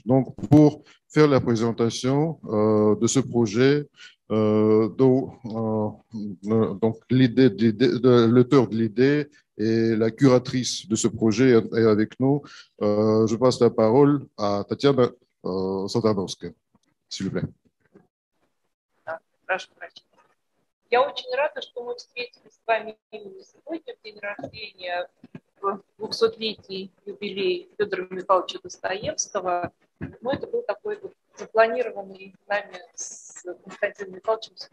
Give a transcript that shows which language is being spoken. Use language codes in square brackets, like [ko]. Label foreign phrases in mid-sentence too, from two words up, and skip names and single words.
[fr] Donc, pour faire la présentation de ce projet, donc l'auteur de l'idée et la curatrice de ce projet est avec nous. Je passe la parole à Tatiana Sotanovskая, s'il vous plaît. [ru] Да, прошу прощения. Я очень рада, что мы встретились с вами именно сегодня, в день рождения, в 200-летний юбилей Федора Михайловича Достоевского. Но это был такой вот запланированный нами с Константином Михайловичем.